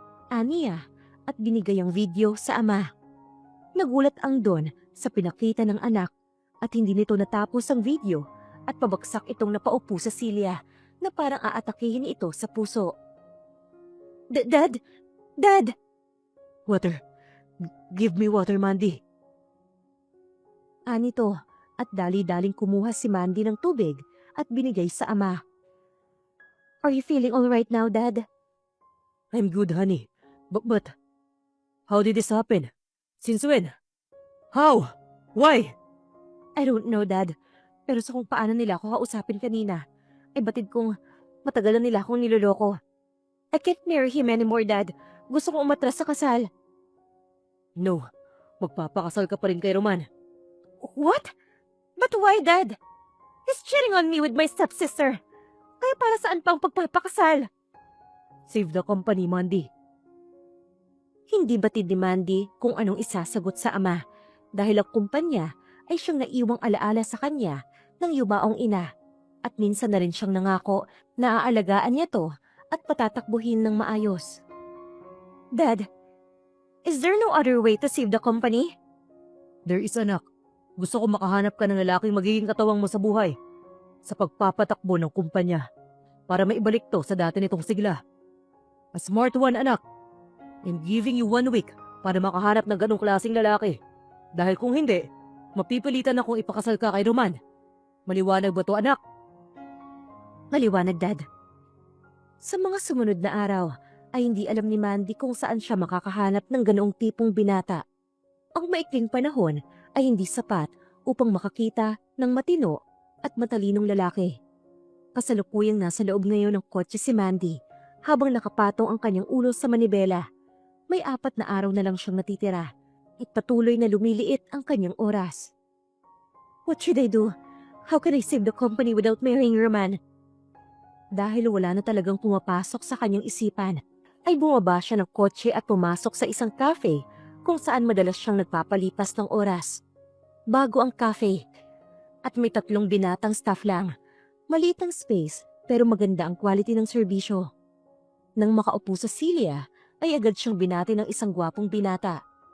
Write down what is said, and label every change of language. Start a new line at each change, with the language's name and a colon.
Filipino: Aniya at binigay ang video sa ama. Nagulat ang Don sa pinakita ng anak at hindi nito natapos ang video at pabagsak itong napaupo sa silya na parang aatakihin ito sa puso.
English: Dad! Dad! Water. Give me water, Mandy.
Filipino: Anito at dali-daling kumuha si Mandy ng tubig at binigay sa ama.
English: Are you feeling all right now, Dad? I'm good, honey. But, how did this happen? Since when? How? Why? I don't know, Dad.
Filipino: Pero sa kung paano nila ako kausapin kanina, ay batid kong matagal na nila akong niloloko.
English: I can't marry him anymore, Dad.
Filipino: Gusto kong umatras sa kasal. No, magpapakasal ka pa rin kay Roman.
English: What? But why, Dad? He's cheating on me with my stepsister.
Filipino: Kaya para saan pa ang pagpapakasal?
English: Save the company, Mandy.
Filipino: Hindi batid ni Mandy kung anong isasagot sa ama dahil ang kumpanya ay siyang naiwang alaala sa kanya ng yumaong ina at minsan na rin siyang nangako na aalagaan niya to at patatakbuhin ng maayos.
English: Dad, is there no other way to save the company? There is, anak.
Filipino: Gusto ko makahanap ka ng lalaking magiging katawang mo sa buhay sa pagpapatakbo ng kumpanya para maibalik to sa dati nitong sigla.
English: A smart one, anak. I'm giving you 1 week
Filipino: para makahanap ng ganong klaseng lalaki. Dahil kung hindi, mapipilitan akong ipakasal ka kay Roman. Maliwanag ba to, anak? Maliwanag, Dad. Sa mga sumunod na araw, ay hindi alam ni Mandy kung saan siya makakahanap ng ganoong tipong binata. Ang maikling panahon ay hindi sapat upang makakita ng matino at matalinong lalaki. Kasalukuyang nasa loob ngayon ng kotse si Mandy habang nakapatong ang kanyang ulo sa manibela. May 4 na araw na lang siyang natitira at patuloy na lumiliit ang kanyang oras.
English: What should I do? How can I save the company without marrying Roman?
Filipino: Dahil wala na talagang pumapasok sa kanyang isipan, ay bumaba siya ng kotse at pumasok sa isang cafe kung saan madalas siyang nagpapalipas ng oras. Bago ang cafe, at may 3 binatang staff lang. Maliit ang space pero maganda ang quality ng serbisyo. Nang makaupo sa silya, ay agad siyang binati ng isang gwapong binata.